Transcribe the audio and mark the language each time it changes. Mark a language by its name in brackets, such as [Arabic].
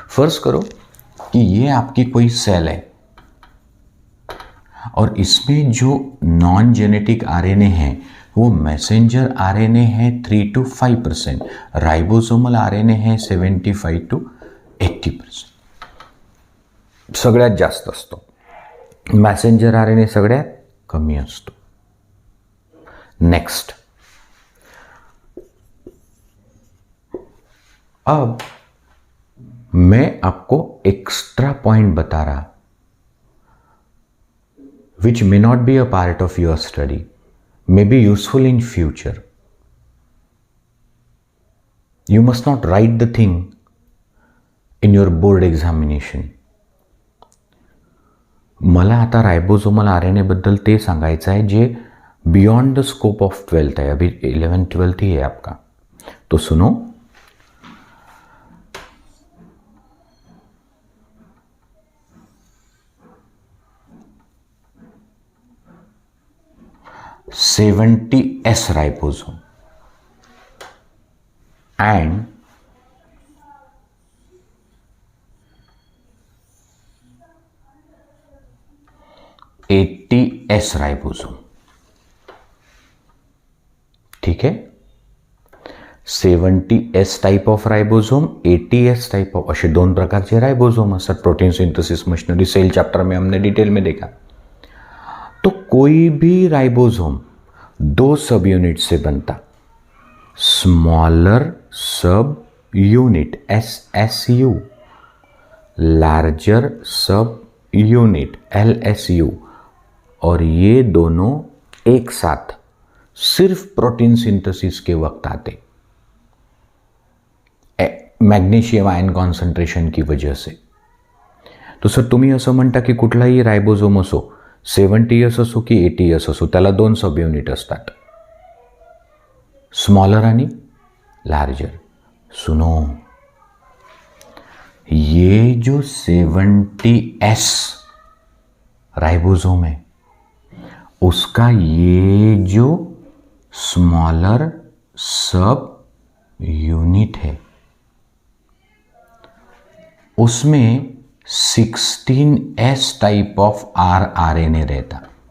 [Hindi] फर्ज करो कि ये आपकी कोई सेल है और इसमें जो नॉन जेनेटिक आरएनए है वो मैसेंजर आरएनए है 3 to 5%, राइबोसोमल आरएनए है 75 to 80%. [Marathi] सगळ्यात जास्त असतो. मैसेंजर आरएनए सगळ्यात कमी असतो. [Hindi] नेक्स्ट, अब मैं आपको एक्स्ट्रा पॉइंट बता रहा. [English] which may not be a part of your study, may be useful in future. You must not write the thing in your board examination. [Marathi] मला आता रायबोझोमल RNA बद्दल ते सांगायचं है जे [English] beyond the scope of 12th [Marathi] है. [Hindi] अभी 11th 12th ही है आपका. तो सुनो, [English] $70S ribosome and $80S ribosome. [Hindi] ठीक है. [Marathi] 70S type of ribosome, 80S type of, असे दोन प्रकारचे राइबोसोम असतात. [Hindi] Protein synthesis machinery cell chapter में हमने डिटेल में देखा. तो कोई भी राइबोसोम दो सब यूनिट से बनता. स्मॉलर सब यूनिट SSU, लार्जर सब यूनिट LSU, और ये दोनों एक साथ सिर्फ प्रोटीन सिंथेसिस के वक्त आते, मॅग्नेशियम आयन कॉन्सन्ट्रेशन की वजह से. [Marathi] तो सर तुम्ही असं म्हणता की कुठलाही रायबोझोम असो, 70S असो की 80S असो, त्याला दोन सब युनिट असतात, स्मॉलर आणि लार्जर. [Hindi] सुनो, ये जो 70S राइबोसोम है, उसका ये जो स्मॉलर सब यूनिट है, उसमें 16S टाइप ऑफ RNA रहता.